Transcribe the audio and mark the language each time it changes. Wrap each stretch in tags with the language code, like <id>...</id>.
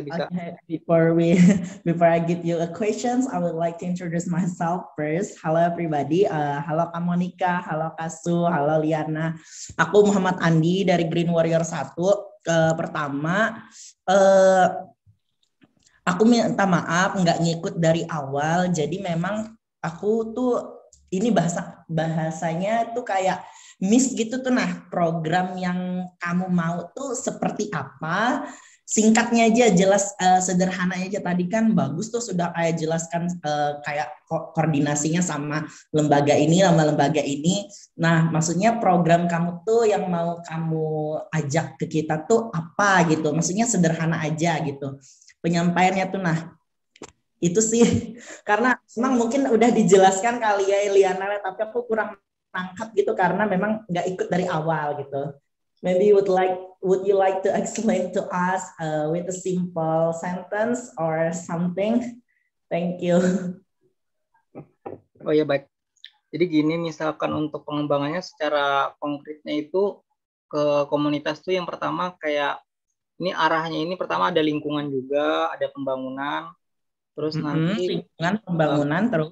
<en>Okay, before I give you a questions, I would like to introduce myself first.</en> <id>Halo everybody, halo Kak Monica, halo Kak Su, halo Liana. Aku Muhammad Andi dari Green Warrior 1. Pertama, aku minta maaf nggak ngikut dari awal. Jadi memang aku tuh ini bahasanya tuh kayak miss gitu tuh. Nah, program yang kamu mau tuh seperti apa? Singkatnya aja, jelas, sederhana aja. Tadi kan bagus tuh sudah kayak jelaskan kayak koordinasinya sama lembaga ini, sama lembaga ini. Nah, maksudnya program kamu tuh yang mau kamu ajak ke kita tuh apa gitu. Maksudnya sederhana aja gitu penyampaiannya tuh. Nah, itu sih karena memang mungkin udah dijelaskan kali ya Liana, tapi aku kurang nangkap gitu karena memang nggak ikut dari awal gitu.</id> <en>Maybe would you like to explain to us with a simple sentence or something? Thank you.</en> <id>Oh ya, baik. Jadi gini, misalkan untuk pengembangannya secara konkretnya itu ke komunitas tuh yang pertama kayak ini arahnya ini pertama ada lingkungan juga, ada pembangunan, terus nanti lingkungan, pembangunan, terus</id>